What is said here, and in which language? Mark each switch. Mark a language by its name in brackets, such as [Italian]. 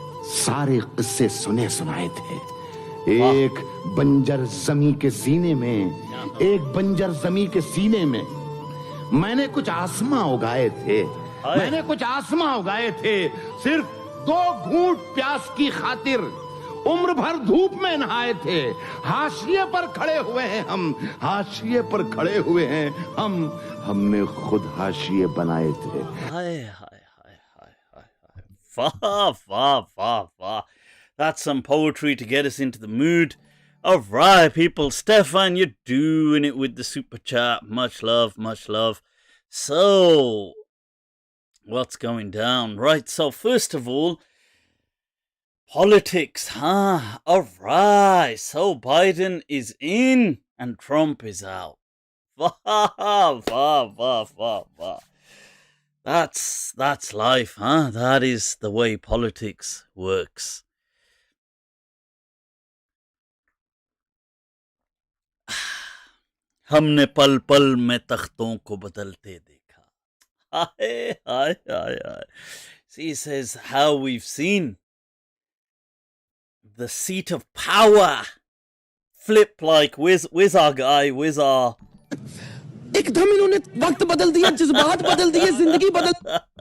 [Hindi] सारे किस्से सुनाए थे. एक बंजर जमी के सीने में मैंने कुछ आसमां उगाए थे. सिर्फ 2 घूंट प्यास की खातिर उम्र भर धूप में नहाए थे, हाशिए पर खड़े हुए हैं हम, हाशिए पर खड़े हुए हैं हम, हमने खुद हाशिए बनाए थे. Hi, hi, hi, hi, hi, hi. Fa, fa, fa, fa. [English] That's some poetry to get us into the mood. Alright, people. Stefan, you're doing it with the super chat. Much love, much love. So, what's going down? Right, so first of all, politics, huh? Alright, so Biden is in and Trump is out. Va, va, va, va, va. That's life, huh? That is the way politics works. [Hindi] हमने पल पल में तख्तों को बदलते देखा. Hi, hi, hi, hi. [English] See, he says how we've seen the seat of power flip like where's our guy, where's our [Hindi] एकदम इन्होंने वक्त बदल दिया, जज्बात बदल दिए, जिंदगी बदल.